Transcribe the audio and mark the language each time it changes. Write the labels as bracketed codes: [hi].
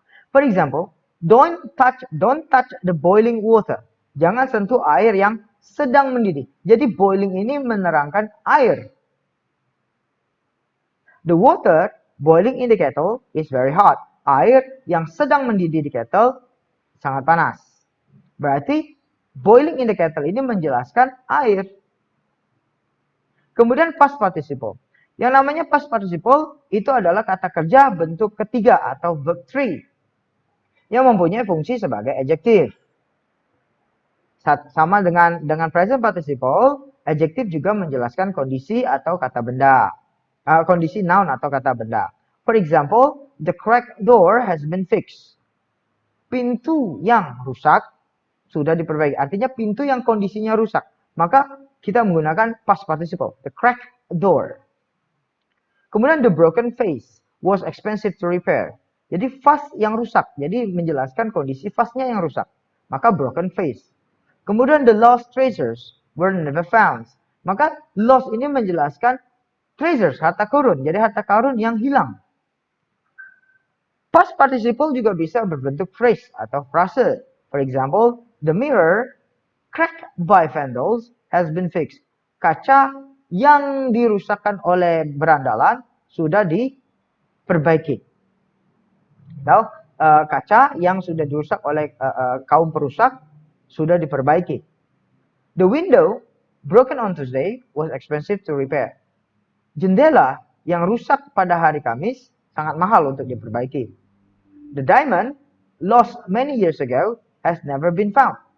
[en] For example, don't touch the boiling water. [id] Jangan sentuh air yang sedang mendidih. Jadi boiling ini menerangkan air. [en] The water boiling in the kettle is very hot. [id] Air yang sedang mendidih di kettle sangat panas. Berarti boiling in the kettle ini menjelaskan air. Kemudian past participle. Yang namanya past participle itu adalah kata kerja bentuk ketiga atau verb 3 yang mempunyai fungsi sebagai adjektif. Sama dengan present participle, adjektif juga menjelaskan kondisi atau kata benda. Kondisi noun atau kata benda. [en] For example, the cracked door has been fixed. [id] Pintu yang rusak sudah diperbaiki. Artinya pintu yang kondisinya rusak. Maka kita menggunakan past participle. [en] The cracked door. Kemudian the broken vase was expensive to repair. [id] Jadi vase yang rusak. Jadi menjelaskan kondisi vasenya yang rusak. Maka broken vase. [en] Kemudian the lost treasures were never found. [id] Maka lost ini menjelaskan treasures, harta karun. Jadi harta karun yang hilang. Past participle juga bisa berbentuk phrase atau frase. [en] For example, the mirror cracked by vandals has been fixed. [id] Kaca yang dirusakkan oleh berandalan sudah diperbaiki. Tahu, kaca yang sudah dirusak oleh kaum perusak sudah diperbaiki. [en] The window broken on Tuesday was expensive to repair. [id] Jendela yang rusak pada hari Kamis sangat mahal untuk diperbaiki. [en] The diamond lost many years ago has never been found.